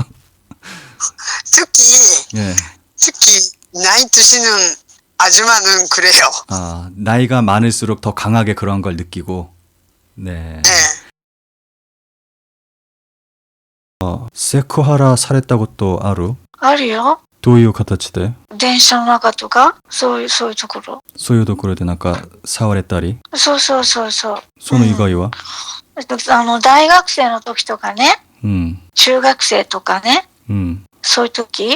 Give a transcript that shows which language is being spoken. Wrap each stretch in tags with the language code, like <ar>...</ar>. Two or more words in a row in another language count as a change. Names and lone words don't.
<ko>특히, 예. 특히, 나이 드시는 아줌마는 그래요. 아, 나이가 많을수록 더 강하게 그런 걸 느끼고. 네. 네. 세쿠하라 사랬다고 또 아루?</ko> <ja>あるよ。どういう形で電車の中とか、そういうところ。そういうところでなんか触れたりそう。その以外は大学生の時とかね、うん。中学生とかね、うん。そういう時、</ja>